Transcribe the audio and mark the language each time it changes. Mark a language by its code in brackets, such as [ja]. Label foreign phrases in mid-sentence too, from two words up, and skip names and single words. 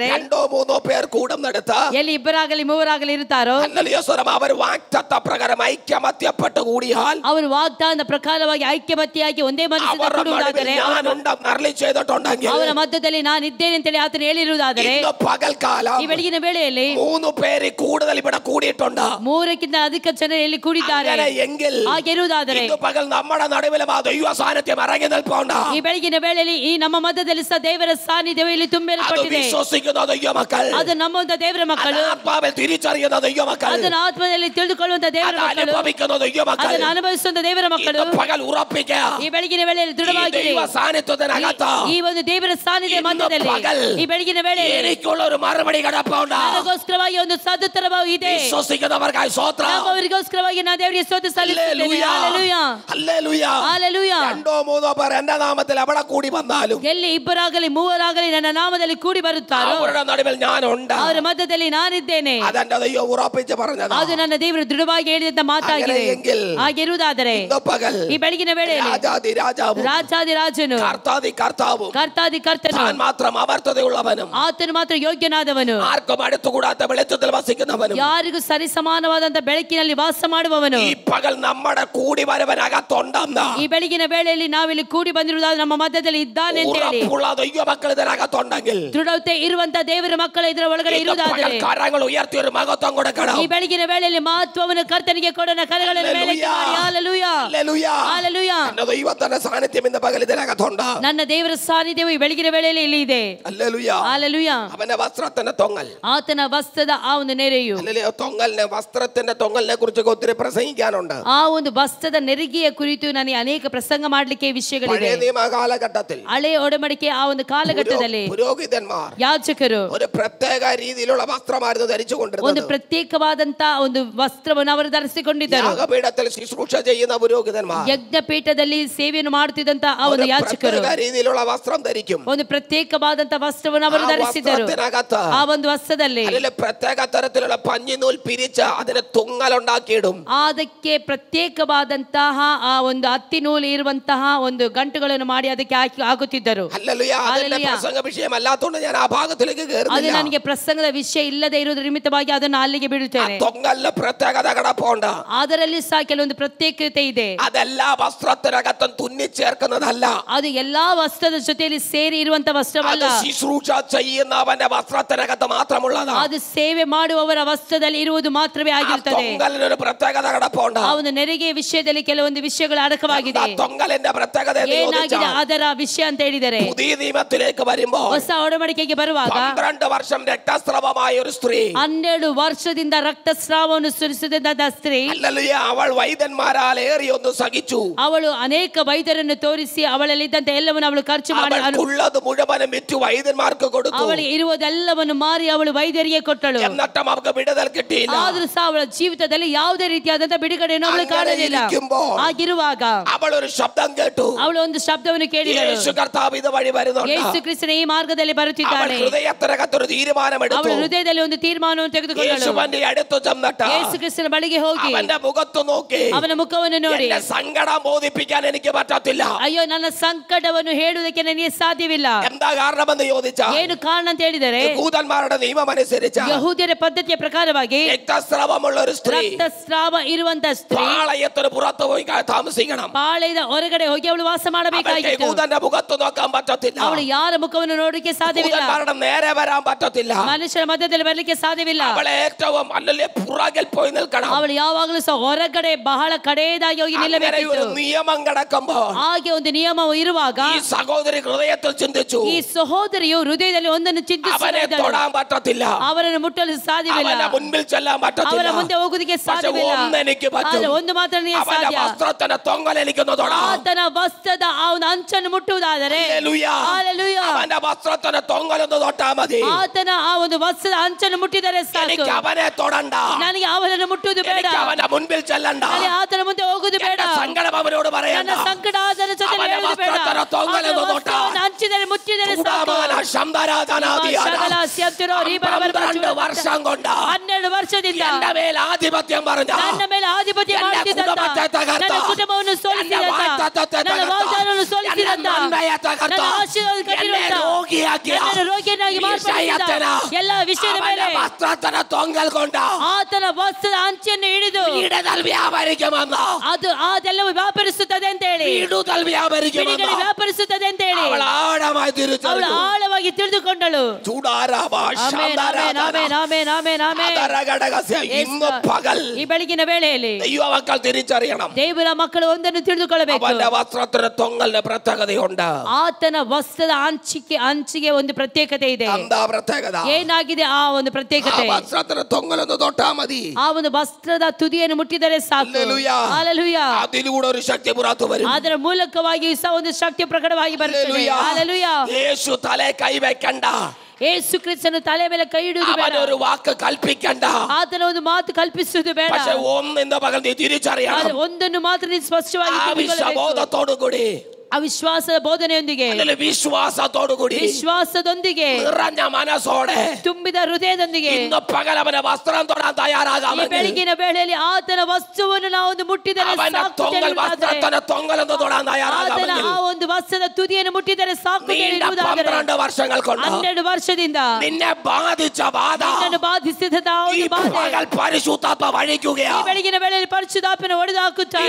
[ml] രണ്ടോ മൂന്നോ പേർ കൂടുന്നിടത്ത് [kn] ಎಲ್ಲಿ ಇಬ್ಬರಾಗಲಿ ಮೂವರಾಗಲಿ ಇರುತ್ತಾರೋ [ml] അവർ വാഗ്ദത്ത പ്രകാരം ഐക്യമത്യപ്പെട്ട് കൂടിയാൽ [kn] ಅವರು ವಾಗ್ದಾನದ ಪ್ರಕಾರವಾಗಿ ಐಕ್ಯಮತ್ಯಾಗಿ ಒಂದೇ ಮನಸ್ಸಿನಿಂದ ಕೂಡುವುದಾದರೆ [ml] ചെയ്തിട്ടുണ്ടെങ്കിൽ [kn] ಅವರ ಮಧ್ಯದಲ್ಲಿ ನಾನು ಇದ್ದೇನೆ ಅಂತೇಳಿ ಆತನು ಹೇಳಿರುವುದಾದರೆ [ml] പകൽക്കാലം [kn] ಈ ಬೆಳಗಿನ ವೇಳೆಯಲ್ಲಿ [ml] 3 പേര് കൂടുതൽ ഇവിടെ കൂടിയിട്ടുണ്ട്. [kn] 3ಕ್ಕಿಂತ ಅಧಿಕ ಜನರು ಎಲ್ಲಿ ಕೂಡಿದ್ದಾರೆ. ಹಾಗಿರುವುದಾದರೆ [ml] പകൽ നമ്മുടെ നടുവിലും ആ ദൈവ സാന്നിധ്യം ഇറങ്ങി നിൽപ്പുണ്ട്. [kn] ಈ ಬೆಳಗಿನ ವೇಳೆಯಲ್ಲಿ ಈ ನಮ್ಮ ಮಧ್ಯದಲ್ಲಿ ಸಹ ದೇವರ ಸಾನ್ನಿಧ್ಯವು ಇಲ್ಲಿ ತುಂಬಲ್ಪಟ್ಟಿದೆ. [ml] വിശ്വസിക്കുന്ന ദൈവമക്കൾ, [kn] ಅದು ನಮ್ಮಂತ ದೇವರ ಮಕ್ಕಳು, [ml] ആത്മാവിൽ തിരിച്ചറിയുന്ന ദൈവമക്കൾ, [kn] ಅದನ್ನು ಆತ್ಮದಲ್ಲಿ ತಿಳಿದುಕೊಳ್ಳುವಂತ ದೇವರ ಮಕ್ಕಳು, [ml] അനുഭവിക്കുന്ന ദൈവമക്കൾ, [kn] ಅದನ್ನು ಅನುಭವಿಸುವಂತ ದೇವರ ಮಕ್ಕಳು [ml] പകൽ ഉറപ്പിക്കുക. [kn] ಈ ಬೆಳಗಿನ ವೇಳೆಯಲ್ಲಿ ದೃಢವಾಗಿದೆ. [ml] ദൈവ സാന്നിധ്യത്തിനകത്ത് [kn] ಈ ಒಂದು ದೇವರ ಸಾನ್ನಿಧ್ಯ ಮಧ್ಯದಲ್ಲಿ ಈ ಬೆಳಗಿನ ವೇಳೆಯಲ್ಲಿ [ml] എനിക്കുള്ള ഒരു മറുപടി കിടപ്പുണ്ട്. [kn] ನನಗೋಸ್ಕರವಾಗಿ ಒಂದು ಸದುತ್ತರವು ಇದೆ. [ml] വിശ്വസിക്കുന്നവർക്കായി സ്തോത്രം. [kn] ನಮ್ಮವರಿಗೋಸ್ಕರವಾಗಿ ನಾನು ದೇವರಿಗೆ ಸ್ತೋತ್ರ ಸಲ್ಲಿಸುತ್ತೇನೆ. ಹಲ್ಲೆಲೂಯಾ [ml] ഹല്ലേലൂയ. [kn] ಹಲ್ಲೆಲೂಯಾ. [ml] രണ്ടോ മൂന്നോ പേർ എന്റെ നാമത്തിൽ എവിടെ കൂടി വന്നാലും [kn] ಎಲ್ಲಿ ಇಬ್ಬರಾಗಲಿ ಮೂವರಾಗಲಿ ನನ್ನ ನಾಮದಲ್ಲಿ ಕೂಡಿ ಬರುತ್ತಾರೋ [ml] അവരുടെ നടുവിൽ ഞാനുണ്ട്. [kn] ಅವರ ಮಧ್ಯದಲ್ಲಿ ನಾನಿದ್ದೇನೆ. [ml] അതെന്റെ ദൈവം ഉറപ്പിച്ച് പറഞ്ഞത്. [kn] ಅದು ನನ್ನ ದೇವರು ದೃಢವಾಗಿ ಹೇಳಿದಂತ ಮಾತಾಗಿದೆ. ಹಾಗಿರುವುದಾದರೆ [ml] പകൽ [kn] ಈ ಬೆಳಗಿನ ವೇಳೆಯಲ್ಲಿ [ml] രാജാതി രാജാവും [kn] ರಾಜಾದಿ ರಾಜನು [ml] കർത്താതി കർത്താവും [kn] ಕರ್ತಾದಿ ಕರ್ತನು [ml] താൻ മാത്രം അമർത്തതയുള്ളവനും [kn] ಆತನು ಮಾತ್ರ ಯೋಗ್ಯನಾದವನು [ml] ആർക്കും അടുത്തുകൂടാത്ത വെളിച്ചത്തിൽ വസിക്കുന്നവനും [kn] ಯಾರಿಗೂ ಸರಿ ಸಮಾನವಾದಂತ ಬೆಳಕಿನಲ್ಲಿ ವಾಸ ಮಾಡುವವನು [ml] ഈ പകൽ നമ്മുടെ കൂടി വരവനകത്തുണ്ടെന്ന് [kn] ಈ ಬೆಳಗಿನ ವೇಳೆಯಲ್ಲಿ ನಾವಿಲ್ಲಿ ಕೂಡಿ ಬಂದಿರುವುದಾದ್ರೆ ನಮ್ಮ ಮಧ್ಯದಲ್ಲಿ ಇದ್ದಾನೆ ಅಂತ ಹೇಳಿ [ml] ഉറപ്പുള്ള ദൈവമക്കൾ ഇതിനകത്തുണ്ടെങ്കിൽ [kn] ದೃಢತೆ ಇರುವಂತ ದೇವರ ಮಕ್ಕಳು ಇದರ ಒಳಗಡೆ ಇರುವುದಾದರೆ [ml] കരങ്ങൾ ഉയർത്തി ഒരു മഹത്വം കൊടുക്കണം. [kn] ಈ ಬೆಳಗಿನ ವೇಳೆಯಲ್ಲಿ ಮಹತ್ವವನ್ನು ಕರ್ತನಿಗೆ ಕೊಡೋಣ. ಕರಗಳನ್ನು ಮೇಲೆತ್ತಿ ಮಾಡಿ ಹಲ್ಲೆಲೂಯಾ ಹಲ್ಲೆಲೂಯಾ. [ml] ನನ್ನ ദൈവത്തിന്റെ സാന്നിധ്യം ഇന്ന് പകൽ ഇതിനകത്തുണ്ട്. [kn] ನನ್ನ ದೇವರ ಸಾನ್ನಿಧ್ಯವು ಈ ಬೆಳಗಿನ ವೇಳೆಯಲ್ಲಿ ಇಲ್ಲಿ ಇದೆ. ಹಲ್ಲೆಲೂಯಾ. [ml] അവന്റെ വസ്ത്രത്തിന്റെ തൊങ്ങൽ, [kn] ಆತನ ವಸ್ತ್ರದ ಆ ಒಂದು ನೆರೆಯು, [ml] തൊങ്ങലിനെ വസ്ത്രത്തിന്റെ തൊങ്ങലിനെ കുറിച്ച് ഒത്തിരി പ്രസംഗിക്കാനുണ്ട്. [kn] ಆ ಒಂದು ವಸ್ತ್ರದ ನೆರಿಗೆಯ ಕುರಿತು ನನಗೆ ಅನೇಕ ಪ್ರಸಂಗ ಮಾಡಲಿಕ್ಕೆ ವಿಷಯಗಳಿವೆ. [ml] കാലഘട്ടത്തിൽ [kn] ಹಳೆಯ ಒಡಂಬಡಿಕೆ ಆ ಒಂದು ಕಾಲಘಟ್ಟದಲ್ಲಿ [ml] പുരോഹിതന്മാർ [kn] ಯಾಜಕರು [ml] ഒരു പ്രത്യേക രീതിയിലുള്ള വസ്ത്രമായിരുന്നു [kn] ಒಂದು [ml] ധരിച്ചുകൊണ്ടിരുന്നത്. [kn] ಪ್ರತ್ಯೇಕವಾದಂತ ಒಂದು ವಸ್ತ್ರವನ್ನು ಅವರು ಧರಿಸಿಕೊಂಡಿದ್ದರು. [ml] യാഗപീഠത്തിൽ ശുശ്രൂഷ ചെയ്യുന്ന പുരോഹിതന്മാർ [kn] ಯಜ್ಞಪೀಠದಲ್ಲಿ ಸೇವೆಯನ್ನು ಮಾಡುತ್ತಿದ್ದಂತ ಆ ಒಂದು ಯಾಜಕರು [ml] രീതിയിലുള്ള വസ്ത്രം ധരിക്കും. [kn] ಒಂದು ಪ್ರತ್ಯೇಕವಾದಂತ ವಸ್ತ್ರವನ್ನು ಅವರು ಧರಿಸಿದರು. ಆ ಒಂದು ವಸ್ತ್ರದಲ್ಲಿ [ml] പ്രത്യേക തരത്തിലുള്ള പഞ്ഞിനൂൽ പിരിച്ച് അതിന് തുങ്ങലുണ്ടാക്കിയിടും. [kn] ಅದಕ್ಕೆ ಪ್ರತ್ಯೇಕವಾದಂತಹ ಆ ಒಂದು ಹತ್ತಿ ನೂಲು ಇರುವಂತಹ ಒಂದು ಗಂಟುಗಳನ್ನು ಮಾಡಿ ಅದಕ್ಕೆ ಹಾಕುತ್ತಿದ್ದರು. [ml] പ്രസംഗ വിഷയമല്ലാത്തതുകൊണ്ട് ഞാൻ ആ ഭാഗത്തിലേക്ക് [kn] ಅದು [ml] കയറുന്നില്ല. [kn] ನನಗೆ ಪ್ರಸಂಗದ ವಿಷಯ ಇಲ್ಲದೆ ಇರುವುದರ ನಿಮಿತ್ತವಾಗಿ ಅದನ್ನು ಅಲ್ಲಿಗೆ ಬಿಡುತ್ತೇನೆ. [ml] തൊങ്ങലിന് പ്രത്യേകത കിടപ്പുണ്ട്. [kn] ಅದರಲ್ಲಿ ಸಹ ಕೆಲವೊಂದು ಪ್ರತ್ಯೇಕತೆ ಇದೆ. [ml] അതെല്ലാ വസ്ത്രത്തിനകത്തും തുന്നിച്ചേർക്കുന്നതല്ല. [kn] ಅದು ಎಲ್ಲಾ ವಸ್ತ್ರದ ಜೊತೆಯಲ್ಲಿ ಸೇರಿ ಇರುವಂತ ವಸ್ತ್ರವಲ್ಲ. [ml] ശുശ്രൂഷ ചെയ്യുന്നവന്റെ വസ്ത്രത്തിനകത്ത് മാത്രമുള്ളതാണ്. [kn] ಅದು ಸೇವೆ ಮಾಡುವವರ ವಸ್ತ್ರದಲ್ಲಿ ಇರುವುದು ಮಾತ್ರವೇ ಆಗಿರುತ್ತದೆ. [ml] തൊങ്ങലിനൊരു പ്രത്യേകത കിടപ്പുണ്ട്. [kn] ಆ ಒಂದು ನೆರೆಗೆ ವಿಷಯದಲ್ಲಿ ಕೆಲವೊಂದು ವಿಷಯಗಳು ಅಡಕವಾಗಿದೆ. [ml] തൊങ്ങലിന്റെ പ്രത്യേകത [kn] ಏನಾಗಿದೆ ಅದರ ವಿಷಯ ಅಂತ ಹೇಳಿದರೆ, [ml] പുതിയ നിയമത്തിലേക്ക് വരുമ്പോൾ [kn] ಹೊಸ ಒಡಂಬಡಿಕೆಗೆ ಬರುವಾಗ [ml] 12 ವರ್ಷം രക്തസ്രവമായ ഒരു സ്ത്രീ, [kn] 12 ವರ್ಷದಿಂದ ರಕ್ತಸ್ರಾವವನ್ನು ಸುರಿಸಿದಂತ ಸ್ತ್ರೀ, [ml] അവൾ വൈദ്യന്മാരാൽ ഏറിയൊന്ന് സഹിച്ചു. [kn] ಅವಳು ಅನೇಕ ವೈದ್ಯರನ್ನು ತೋರಿಸಿ ಅವಳಲ್ಲಿದ್ದಂತ ಎಲ್ಲವನ್ನು ಅವಳು ಖರ್ಚು ಮಾಡಿ [ml] ഉള്ളത് മുഴുവനും വിറ്റ് വൈദ്യന്മാർക്ക് കൊടുത്തു. [kn] ಅವಳಿಗೆ ಇರುವುದೆಲ್ಲವನ್ನು ಮಾರಿ ಅವಳು ವೈದ್ಯರಿಗೆ ಕೊಟ್ಟಳು. [ml] എന്നിട്ടും അവൾക്ക് വിടുതൽ കിട്ടിയില്ല. [kn] ಆದರೂ ಸಹ ಅವಳ ಜೀವಿತದಲ್ಲಿ ಯಾವುದೇ ರೀತಿಯಾದಂತ ಬಿಡುಗಡೆಯನ್ನು ಅವಳು ಕಾಣಲಿಲ್ಲ. ಆಗಿರುವಾಗ [ml] ಅವಳು ഒരു ശബ്ദം കേട്ടു. [kn] ಅವಳು ಒಂದು ಶಬ್ದವನ್ನು ಕೇಳಿದಳು. [ml] യേശു കർത്താവ് ഇത് വഴി വരുന്നുണ്ട്. [kn] ಯೇಸು ಕ್ರಿಸ್ತನ ಈ ಮಾರ್ಗದಲ್ಲಿ ಬರುತ್ತಿದ್ದಾನೆ. [ml] ഹൃദയത്തിനകത്തൊരു തീരുമാനമെടുത്തു. [kn] ಅವಳ ಹೃದಯದಲ್ಲಿ ಒಂದು ತೀರ್ಮಾನವನ್ನು ತೆಗೆದುಕೊಂಡಳು. [ml] യേശുവിന്റെ അടുത്ത് ചെന്നിട്ട് [kn] ಯೇಸು ಕ್ರಿಸ್ತನ ಬಳಿಗೆ ಹೋಗಿ [ml] അവന്റെ മുഖത്ത് നോക്കി [kn] ಅವನ ಮುಖವನ್ನು ನೋಡಿ, [ml] എന്റെ സങ്കടം ബോധിപ്പിക്കാൻ എനിക്ക് പറ്റത്തില്ല. [kn] ಅಯ್ಯೋ ನನ್ನ ಸಂಕಟವನ್ನು ಹೇಳುವುದಕ್ಕೆ ನನಗೆ ಸಾಧ್ಯವಿಲ್ಲ. [ml] എന്താ കാരണമെന്ന് ചോദിച്ചാൽ, [kn] ಏನು ಕಾರಣ ಅಂತ ಹೇಳಿದರೆ, [ml] യഹൂദന്മാരുടെ നിയമം അനുസരിച്ച് [kn] ಯಹೂದ್ಯರ ಪದ್ಧತಿಯ ಪ್ರಕಾರವಾಗಿ [ml] രക്തസ്രാവമുള്ള ഒരു സ്ത്രീ [kn] ರಕ್ತಸ್ರಾವ ಇರುವಂತ ಸ್ತ್ರೀ [ml] പാളയത്തിന് പുറത്ത് പോയി താമസിക്കണം. [kn] ಪಾಳೆಯದ ಹೊರಗಡೆ ಹೋಗಿ ಒಳಗೆ ಅವಳು ವಾಸ ಮಾಡಬೇಕಾಗಿತ್ತು. [ml] യഹൂദന്റെ മുഖത്ത് നോക്കാൻ പറ്റത്തില്ല. [kn] ಅವಳು ಯಾರ ಮುಖವನ್ನು ನೋಡಲಿಕ್ಕೆ ಸಾಧ್ಯವಿಲ್ಲ. [ml] യഹൂദന്മാരുടെ നേരെ വരാൻ പറ്റത്തില്ല. [kn] ಮನುಷ್ಯರ ಮಧ್ಯದಲ್ಲಿ ಬರಲಿಕ್ಕೆ ಸಾಧ್ಯವಿಲ್ಲ. [ml] അവളെ ഏറ്റവും അല്ലല്ലേ പുറകിൽ പോയി നിൽക്കണം. [kn] ಅವಳು ಯಾವಾಗಲೂ ಸಹ ಹೊರಗಡೆ ಬಹಳ ಕಡೆಯದಾಗಿ ಹೋಗಿ ನಿಲ್ಲಬೇಕಿತ್ತು. [ml] നിയമം കിടക്കുമ്പോൾ [kn] ಹಾಗೆ ಒಂದು ನಿಯಮ ಇರುವಾಗ [ml] ഈ സഹോദരി ഹൃദയത്തിൽ ചിന്തിച്ചു, [kn] ಈ ಸಹೋದರಿಯು ಹೃದಯದಲ್ಲಿ ಒಂದನ್ನು [ml] അവനെ തൊടാൻ പറ്റത്തില്ല, [kn] ಅವರನ್ನು ಮುಟ್ಟಲು ಸಾಧ್ಯವಿಲ್ಲ, [ml] അവന്റെ മുൻപിൽ ചെല്ലാൻ പറ്റത്തില്ല, [kn] ಅವರ ಮುಂದೆ ಹೋಗುವುದಕ್ಕೆ ಸಾಧ್ಯವಿಲ್ಲ. [ml] എനിക്ക് പറ്റും, [kn] ಒಂದು ಮಾತ್ರ [ml] അവന്റെ [kn] ಸಾಧ್ಯ, [ml] വസ്ത്രത്തിന്റെ തൊങ്ങലെനിക്കൊന്ന് തൊടാം. [kn] ಆತನ ವಸ್ತ್ರದ ಆ ಒಂದು ಅಂಚನ್ನು ಮುಟ್ಟುವುದಾದರೆ ಹಲ್ಲೆಲೂಯಾ, [ml] അവന്റെ വസ്ത്രത്തിന്റെ തൊങ്ങലൊന്ന് തൊട്ടാ മതി. [kn] ಆತನ ಆ ಒಂದು ವಸ್ತ್ರದ ಅಂಚನ್ನು ಮುಟ್ಟಿದರೆ ಸಾಕು. [ml] എനിക്ക് അവനെ തൊടണ്ട, [kn] ನನಗೆ ಅವನನ್ನು ಮುಟ್ಟುವುದು ಬೇಡ, [ml] അവന്റെ മുൻപിൽ ചെല്ലണ്ട, [kn] ಆತನ ಮುಂದೆ ಹೋಗುವುದು ಬೇಡ, [ml] സങ്കടം അവനോട് പറയണ്ട, [kn] ನನ್ನ ಸಂಕಟ ಆತನ ಜೊತೆ ಹೇಳುವುದು ಬೇಡ. ಅಂಚಿದರೆ ಮುಟ್ಟಿದರೆ ಸಾಕು. [ml] 12 വർഷം കൊണ്ട് [kn] 12 ವರ್ಷದಿಂದ [ml] എന്റെ മേൽ ആധിപത്യം പറഞ്ഞ, [kn] ನನ್ನ ಮೇಲೆ ಆಧಿಪತ್ಯ ಮಾಡುತ್ತಿದ್ದಂತ, ನನ್ನ ಕುಟುಂಬವನ್ನು ಸೋಲಿಸಿದಂತ, ನನ್ನ ವಾಗ್ದಾನವನ್ನು ಸೋಲಿಸಿದಂತ, ನನ್ನ ಆಶೀರ್ವಾದ ಕಟ್ಟಿರುವಂತ, ನನ್ನನ್ನು ರೋಗಿಯನ್ನಾಗಿ ಮಾರ್ಪಡಿಸಿದ ಎಲ್ಲ ವಿಷಯದ ಮೇಲೆ [ml] വസ്ത്രത്തിന്റെ തൊങ്ങൽ കൊണ്ട് [kn] ಆತನ ವಸ್ತ್ರದ ಅಂಚನ್ನು ಹಿಡಿದು [ml] വിടുതൽ വ്യാപരിക്കുമെന്ന്, [kn] ಅದು ಅದೆಲ್ಲವೂ ವ್ಯಾಪರಿಸುತ್ತದೆ ಅಂತ ಹೇಳಿ, [ml] വിടുതൽ വ്യാപരിക്കുമെന്ന് [kn] ಬಿಡುಗಡೆ ವ್ಯಾಪರಿಸುತ್ತದೆ ಅಂತ ಹೇಳಿ [ml] അവൾ ആഴമായി തിരിച്ചറിഞ്ഞു. [kn] ಅವಳು ಆಳವಾಗಿ ತಿಳಿದುಕೊಂಡಳು. [ml] ഇന്ന് പകൽ [kn] ಈ ಬೆಳಗಿನ ವೇಳೆಯಲ್ಲಿ [ml] ദൈവമക്കൾ തിരിച്ചറിയണം, [kn] ದೇವರ ಮಕ್ಕಳು ಒಂದನ್ನು ತಿಳಿದುಕೊಳ್ಳಬೇಕು. [ml] അവന്റെ വസ്ത്രത്തിന് തൊങ്ങലിന് പ്രത്യേകതയുണ്ട്. [kn] ಆತನ ವಸ್ತ್ರದ ಅಂಚಿಗೆ ಒಂದು ಪ್ರತ್ಯೇಕತೆ ಇದೆ. [ml] എന്താ പ്രത്യേകത? [kn] ಏನಾಗಿದೆ ಆ ಒಂದು ಪ್ರತ್ಯೇಕತೆ? [ml] വസ്ത്രത്തിന് തൊങ്ങലൊന്ന് തൊട്ടാ മതി, [kn] ಆ ಒಂದು ವಸ್ತ್ರದ ತುದಿಯನ್ನು ಮುಟ್ಟಿದರೆ ಸಾಕು. ಹಲ್ಲೆಲೂಯಾ. [ml] അതിലൂടെ ഒരു ശക്തി പുറത്തു വരും. [kn] ಅದರ ಮೂಲಕವಾಗಿ ಸಹ ಒಂದು ಶಕ್ತಿ ಪ್ರಕಟವಾಗಿ ಬರುತ್ತದೆ. ಹಲ್ಲೆಲೂಯಾ. [ml] യേശു തലേ കൈവെക്കണ്ട, [kn] ಯೇಸು ಕ್ರಿಸ್ತನು ತಲೆ ಮೇಲೆ ಕೈ ಇಡುವುದು ಬೇಡ, [ml] അവനൊരു വാക്ക് കൽപ്പിക്കണ്ട, [kn] ಆತನ ಒಂದು ಮಾತು ಕಲ್ಪಿಸುವುದು ಬೇಡ. [ml] പക്ഷേ ഒന്നിന്റെ പകൽ നീ തിരിച്ചറിയണം, [kn] ಒಂದನ್ನು ಮಾತ್ರ ನೀನು ಸ್ಪಷ್ಟವಾಗಿ [ml] ബോധത്തോടുകൂടി, [kn] ಅವಿಶ್ವಾಸದ ಬೋಧನೆಯೊಂದಿಗೆ, ವಿಶ್ವಾಸದೊಂದಿಗೆ, [ml] നിറഞ്ഞ മനസ്സോടെ, [kn] ತುಂಬಿದ ಹೃದಯದೊಂದಿಗೆ [ml] ഇന്ന് പകൽ അവന്റെ വസ്ത്രം തൊടാൻ തയ്യാറാകാമെങ്കിൽ, [kn] ಬೆಳಗಿನ ವೇಳೆಯಲ್ಲಿ ಆತನ ವಸ್ತುವನ್ನು ನಾವು ಒಂದು ಮುಟ್ಟಿದರೆ ಸಾಕು. [ml] വസ്ത്രത്തിന് തൊങ്ങലൊന്ന് തൊടാൻ [kn] ಆತನ [ml] തയ്യാറാകാമെങ്കിൽ, [kn] ಆ ಒಂದು ವಸ್ತ್ರದ ತುದಿಯನ್ನು ಮುಟ್ಟಿದರೆ ಸಾಕು. [ml] 12 വർഷങ്ങൾ കൊണ്ട് [kn] 12 ವರ್ಷದಿಂದ [ml] നിന്നെ ബാധിച്ച ബാധ [kn] ನಿನ್ನನ್ನು ಬಾಧಿಸಿದ ಆ [ml] ഈ [kn] ಒಂದು ಬಾಧೆ [ml] പകൽ പരിശുദ്ധാത്മ വഴിക്കുകയാണ്. [kn] ಬೆಳಗಿನ ವೇಳೆಯಲ್ಲಿ ಪರಿಶುದ್ಧಾತ್ಮನ ಹೊಡೆದು ಹಾಕುತ್ತಾನೆ.